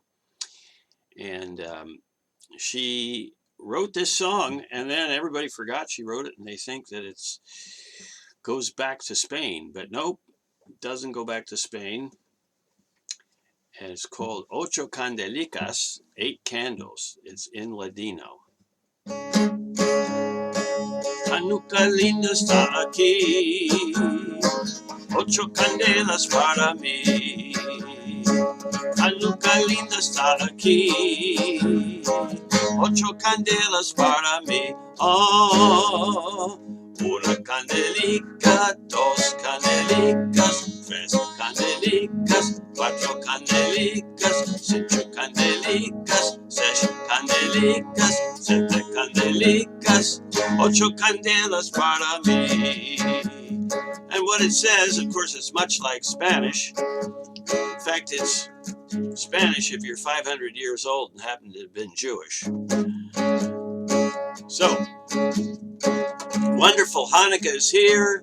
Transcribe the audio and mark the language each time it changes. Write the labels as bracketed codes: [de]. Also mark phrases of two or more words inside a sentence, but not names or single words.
[en] And she wrote this song, and then everybody forgot she wrote it, and they think that it goes back to Spain. But nope, it doesn't go back to Spain. And it's called Ocho Candelicas, 8 Candles. It's in Ladino. [lad] Chanukah linda está aquí, 8 candelas para mí. Chanukah linda está aquí, 8 candelas para mí. Oh, una candelica, 2 candelicas, 3 candelicas, 4 candelicas, 5 candelicas, 6 candelicas, 7 candelicas, 8 candelas para mí. [en] And what it says, of course, it's much like Spanish. In fact, it's Spanish if you're 500 years old and happen to have been Jewish. So, wonderful, Hanukkah is here.